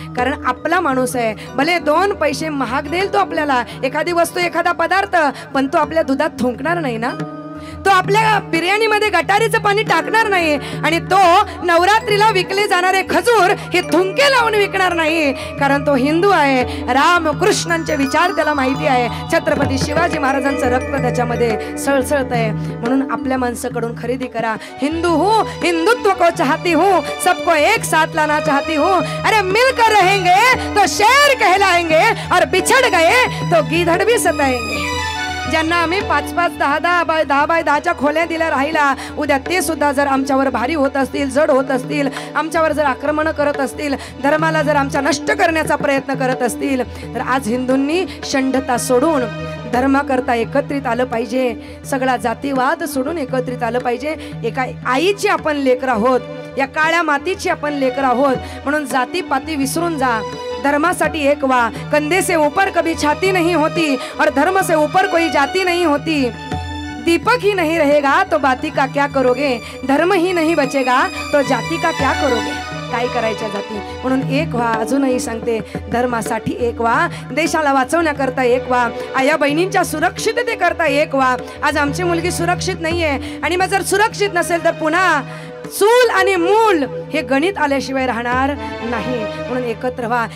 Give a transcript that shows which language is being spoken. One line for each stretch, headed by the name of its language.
Marathi: कारण आपला माणूस आहे, भले 2 पैसे महाग देईल तो आपल्याला एखादी वस्तू, एखादा पदार्थ, पण तो आपल्या दुधात थुंकणार नाही ना, तो आपल्या बिर्याणीमध्ये गटारीचं पाणी टाकणार नाही, आणि तो नवरात्रीला विकले जाणारे खजूर हे थुंके लावून विकणार नाही. कारण तो हिंदू आहे, रामकृष्णांचे विचार त्याला माहिती आहे, छत्रपती शिवाजी महाराजांचं रक्त त्याच्यामध्ये सळसळत आहे. म्हणून आपल्या माणसाकडून खरेदी करा.
Hindi: हिंदू हूँ, हिंदुत्व को चाहती हूँ, सबको एक साथ लाना चाहती हूँ. अरे मिलकर रहेंगे तो शेर कहलाएंगे और बिछड़ गए तो गीधड़ भी सताएंगे.
Marathi: ज्यांना आम्ही 5-5, 10-10 बाय 10 खोल्या दिल्या राहिला, उद्या ते सुद्धा जर आमच्यावर भारी होत असतील, जड होत असतील, आमच्यावर जर आक्रमण करत असतील, धर्माला जर आमच्या नष्ट करण्याचा प्रयत्न करत असतील, तर आज हिंदूंनी षंडता सोडून धर्माकरता एकत्रित आलं पाहिजे. सगळा जातीवाद सोडून एकत्रित आलं पाहिजे. एका आईची आपण लेकरं आहोत, या काळ्या मातीची आपण लेकरं आहोत. म्हणून जातीपाती विसरून जा, धर्मासाठी एक व्हा.
Hindi: कंधे से ऊपर कभी छाती नहीं होती और धर्म से ऊपर कोई जाती नहीं होती. दीपक ही नहीं रहेगा तो बाती का क्या करोगे, धर्म ही नहीं बचेगा तो जाती का क्या करोगे.
Marathi: काय करायच्या जाती. म्हणून एक व्हा. अजूनही सांगते, धर्मासाठी एक व्हा, देशाला वाचवण्याकरता एक व्हा, आया बहिणींच्या सुरक्षिततेकरता एक व्हा. आज आमची मुलगी सुरक्षित नाहीये, आणि मग जर सुरक्षित नसेल तर पुन्हा चूल आणि मूल हे गणित आल्याशिवाय राहणार नाही. म्हणून एकत्र व्हा.